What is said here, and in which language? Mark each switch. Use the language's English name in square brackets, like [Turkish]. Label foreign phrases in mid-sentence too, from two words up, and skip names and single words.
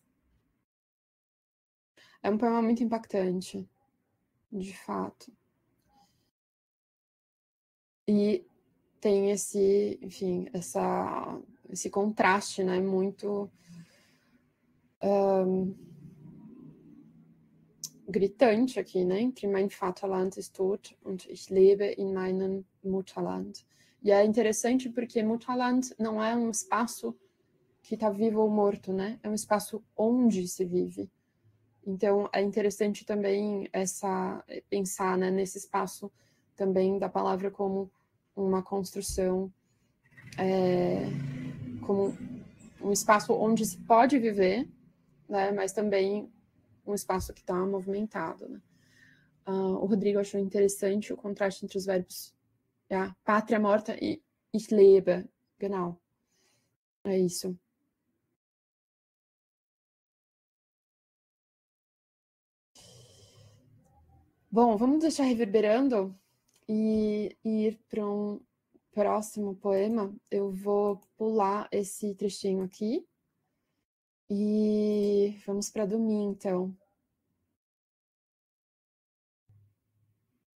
[Portuguese] É um poema muito impactante, de fato. E tem esse, enfim, esse contraste, né, muito gritante aqui, né, entre [German] mein Vaterland ist tot und ich lebe in meinem Mutterland. [Portuguese] E é interessante porque Mutterland não é um espaço que está vivo ou morto, né, é um espaço onde se vive. Então, é interessante também pensar, né, nesse espaço também da palavra como uma construção, como um espaço onde se pode viver, né, mas também um espaço que está movimentado, né? O Rodrigo achou interessante o contraste entre os verbos pátria morta e [German] ich lebe, genau. [Portuguese] É isso. Bom, vamos deixar reverberando e ir para um próximo poema. Eu vou pular esse trechinho aqui e vamos para Dominha, então.